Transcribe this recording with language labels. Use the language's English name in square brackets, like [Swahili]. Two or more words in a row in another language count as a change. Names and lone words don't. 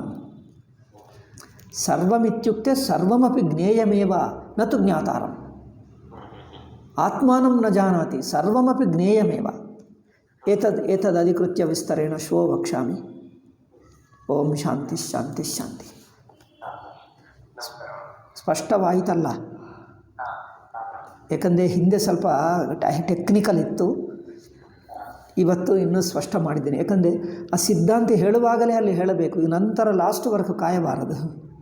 [Sanskrit] सर्वमित्युक्ते सर्वमपि ज्ञेयमेव न तु ज्ञातारम्। आत्मानं न जानाति, सर्वमपि ज्ञेयमेव। एतदधिकृत्य विस्तरेण श्वो वक्ष्यामि। ओम शांति शांति शांति। ಸ್ಪಷ್ಟವಾಯಿತಲ್ಲ? [Kannada] ಯಾಕಂದರೆ ಹಿಂದೆ ಸ್ವಲ್ಪ ಟೆಕ್ನಿಕಲ್ ಇತ್ತು, ಇವತ್ತು ಇನ್ನೂ ಸ್ಪಷ್ಟ ಮಾಡಿದ್ದೀನಿ. ಯಾಕಂದರೆ ಆ ಸಿದ್ಧಾಂತ ಹೇಳುವಾಗಲೇ ಅಲ್ಲಿ ಹೇಳಬೇಕು, ನಂತರ ಲಾಸ್ಟ್ವರೆಗೂ ಕಾಯಬಾರದು.